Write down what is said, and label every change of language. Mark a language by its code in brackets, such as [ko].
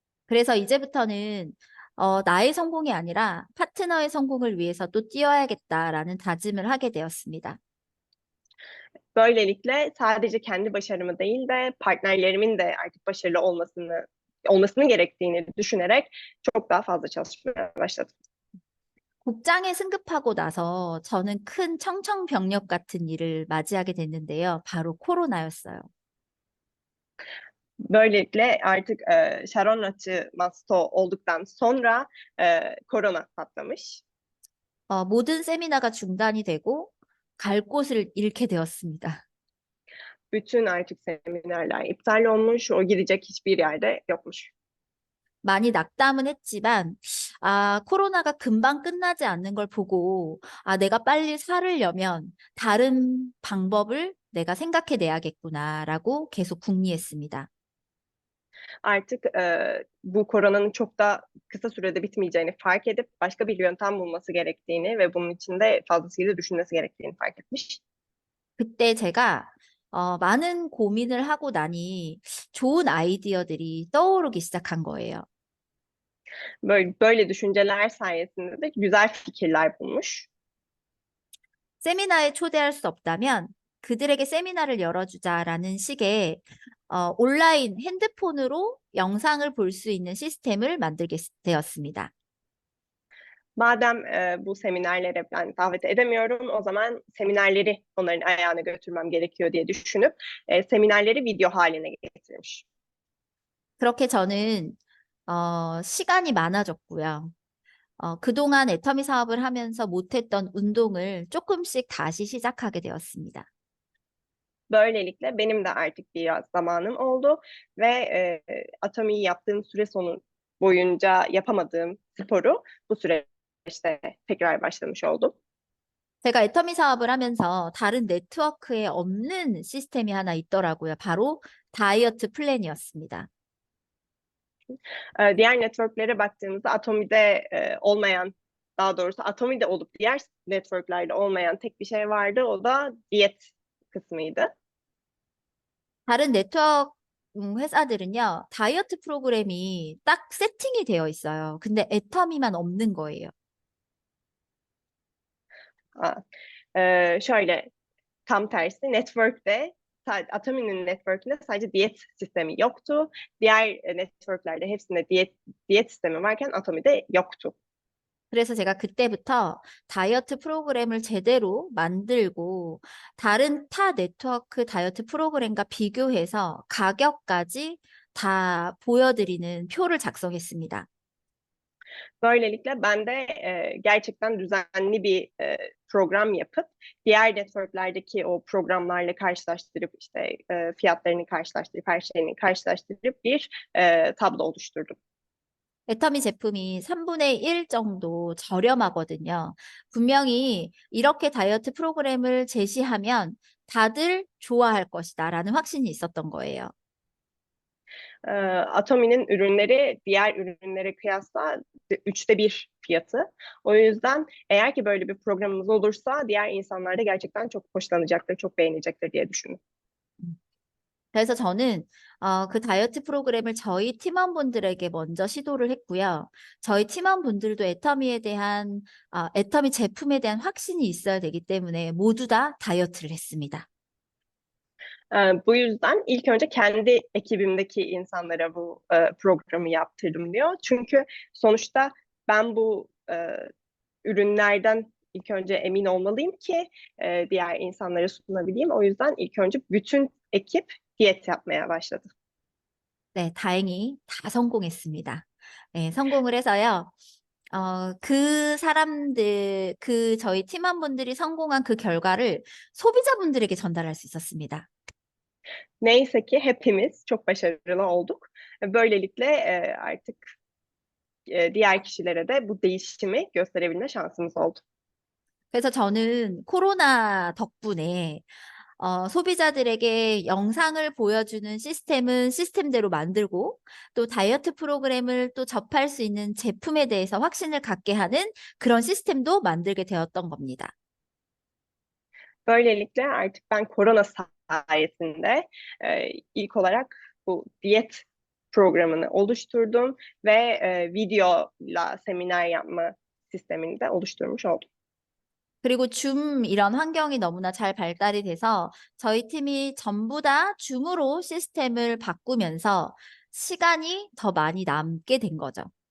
[ko] 그래서 이제부터는 나의 성공이 아니라 파트너의 성공을 위해서 또 뛰어야겠다라는 다짐을 하게 되었습니다. [tr] Böylelikle sadece kendi başarımı değil de partnerlerimin de artık başarılı olmasını gerektiğini düşünerek çok daha fazla çalışmaya başladım. [ko] 국장에 승급하고 나서 저는 큰 청천벽력 같은 일을 맞이하게 됐는데요. 바로 코로나였어요. [tr] Böylelikle artık Sharon Masto olduktan sonra korona patlamış. [ko] 모든 세미나가 중단이 되고 갈 곳을 잃게 되었습니다. [tr] Bütün artık seminerler iptal olmuş, o gidecek hiçbir yerde yokmuş. [ko] 많이 낙담은 했지만, 코로나가 금방 끝나지 않는 걸 보고, 내가 빨리 살으려면 다른 방법을 내가 생각해 내야겠구나라고 계속 궁리했습니다. [tr] Artık bu koronanın çok da kısa sürede bitmeyeceğini fark edip başka bir yöntem bulması gerektiğini ve bunun için de fazlasıyla düşünmesi gerektiğini fark etmiş. [ko] 그때 제가 많은 고민을 하고 나니 좋은 아이디어들이 떠오르기 시작한 거예요. [tr] Böyle düşünceler sayesinde de güzel fikirler bulmuş. [ko] 세미나에 초대할 수 없다면 그들에게 세미나를 열어주자라는 식의 온라인 핸드폰으로 영상을 볼 수 있는 시스템을 만들게 되었습니다. [tr] Madem bu seminerlere ben davet edemiyorum, o zaman seminerleri onların ayağına götürmem gerekiyor diye düşünüp seminerleri video haline getirmiş. [ko] 그렇게 저는 시간이 많아졌고요. 그동안 애터미 사업을 하면서 못했던 운동을 조금씩 다시 시작하게 되었습니다. [tr] Böylelikle benim de artık biraz zamanım oldu ve Atomi'yi yaptığım süre sonu boyunca yapamadığım sporu bu süreçte tekrar başlamış oldum. [ko] 제가 애터미 사업을 하면서 다른 네트워크에 없는 시스템이 하나 있더라고요. 바로 다이어트 플랜이었습니다. [tr] Diğer networklere baktığımızda Atomi'de olmayan, daha doğrusu Atomi'de olup diğer networklerde olmayan tek bir şey vardı. O da diyet kısmıydı. [ko] 다른 네트워크 회사들은요, 다이어트 프로그램이 딱 세팅이 되어 있어요. 근데 애터미만 없는 거예요. [tr] Ha, şöyle tam tersi network'te Atomi'nin network'ünde sadece diyet sistemi yoktu. Diğer network'lerde hepsinde diyet sistemi varken Atomi'de yoktu. [ko] 그래서 제가 그때부터 다이어트 프로그램을 제대로 만들고 다른 타 네트워크 다이어트 프로그램과 비교해서 가격까지 다 보여드리는 표를 작성했습니다. [tr] Böylelikle ben de gerçekten düzenli bir program yapıp diğer network'lerdeki o programlarla karşılaştırıp işte fiyatlarını karşılaştırıp her şeyini karşılaştırıp bir tablo oluşturdum. [ko] 애터미 제품이 3분의 1 정도 저렴하거든요. 분명히 이렇게 다이어트 프로그램을 제시하면 다들 좋아할 것이다라는 확신이 있었던 거예요. [tr] Atomi'nin ürünleri diğer ürünlere kıyasla 1/3 fiyatı. O yüzden eğer ki böyle bir programımız olursa diğer insanlar da gerçekten çok hoşlanacaktır, çok beğenecektir diye düşündüm. [ko] 그래서 저는 그 다이어트 프로그램을 저희 팀원분들에게 먼저 시도를 했고요. 저희 팀원분들도 애터미에 대한 애터미 제품에 대한 확신이 있어야 되기 때문에 모두 다 다이어트를 했습니다. [tr] Bu yüzden ilk önce kendi ekibimdeki insanlara bu programı yaptırdım diyor. Çünkü sonuçta ben bu ürünlerden ilk önce emin olmalıyım ki diğer insanlara sunabileyim. O yüzden ilk önce bütün ekip diyet yapmaya başladı. [ko] 네, 다행히 다 성공했습니다. 네, 성공을 해서요. 그 사람들, 저희 팀원분들이 성공한 그 결과를 소비자분들에게 전달할 수 있었습니다. [tr] Neyse ki hepimiz çok başarılı olduk. Böylelikle artık diğer kişilere de bu değişimi gösterebilme şansımız oldu. [ko] 그래서 저는 코로나 덕분에 소비자들에게 영상을 보여주는 시스템은 시스템대로 만들고 또 다이어트 프로그램을 또 접할 수 있는 제품에 대해서 확신을 갖게 하는 그런 시스템도 만들게 되었던 겁니다. [tr] Böylelikle artık ben korona sayesinde ilk olarak bu diyet programını oluşturdum ve videoyla seminer yapma sistemini de oluşturmuş oldum. [ko] 그리고 줌 이런 환경이 너무나 잘 발달이 돼서 저희 팀이 전부 다 줌으로 시스템을 바꾸면서 시간이 더 많이 남게 된 거죠.